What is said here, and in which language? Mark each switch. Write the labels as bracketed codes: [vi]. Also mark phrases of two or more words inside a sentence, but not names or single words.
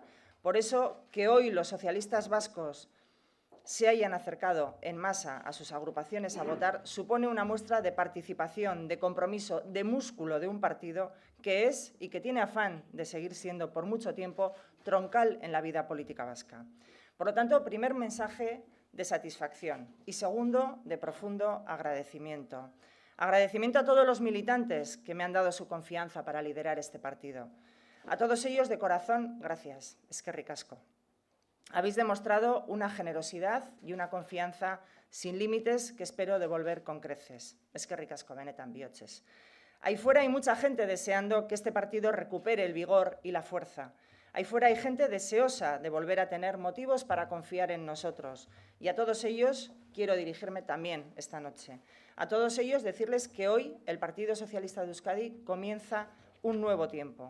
[es] Por eso, que hoy los socialistas vascos se hayan acercado en masa a sus agrupaciones a votar supone una muestra de participación, de compromiso, de músculo de un partido que es y que tiene afán de seguir siendo por mucho tiempo troncal en la vida política vasca. Por lo tanto, primer mensaje de satisfacción y segundo, de profundo agradecimiento. Agradecimiento a todos los militantes que me han dado su confianza para liderar este partido. A todos ellos, de corazón, gracias. [eu] Eskerrik asko. [es] Habéis demostrado una generosidad y una confianza sin límites que espero devolver con creces. [eu] Eskerrik asko, benetan bihotzez. [es] Ahí fuera hay mucha gente deseando que este partido recupere el vigor y la fuerza. Ahí fuera hay gente deseosa de volver a tener motivos para confiar en nosotros. Y a todos ellos quiero dirigirme también esta noche. A todos ellos decirles que hoy el Partido Socialista de Euskadi comienza un nuevo tiempo.